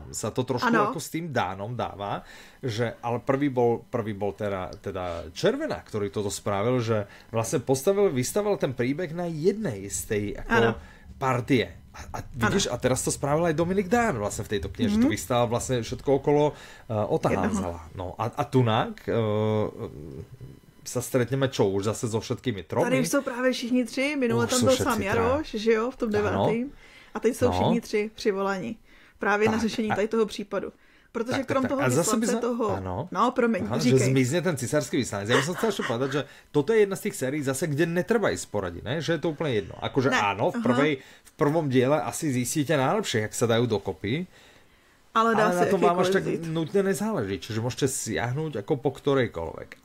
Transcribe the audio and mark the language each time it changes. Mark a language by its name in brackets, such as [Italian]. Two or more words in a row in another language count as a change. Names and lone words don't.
[Slovak] Sa to trošku ako s tým Dánom dáva, že, ale prvý bol teda Červená, ktorý toto spravil, že vlastne vystavil ten príbeh na jednej z tej ako partie. A vidíš, a teraz to spravil aj Dominik Dán vlastne v tejto knihe, že to vystával vlastne všetko okolo Ota Hanzela. No a tunák sa stretneme čo už zase so všetkými tromi. [Czech] Tady už jsou právě všichni tři, minule tam byl sám Jaroš, že jo, v tom 9. A teď jsou všichni tři přivolaní. Právě na řešení tady toho případu. Protože krom toho vyslance toho... No, promiň, říkej. [Slovak] Že zmizne ten cisársky vyslanec. Ja by som chcel ešte povedať, že toto je jedna z tých sérií zase, kde netreba ísť poradiť, ne? Že je to úplne jedno. Akože áno, v prvom diele asi zistíte najlepšie, jak sa dajú dokopy. Ale na tom vám až tak nutne nezáleží. Čiže môžete siahnuť ako po ktorejkoľvek.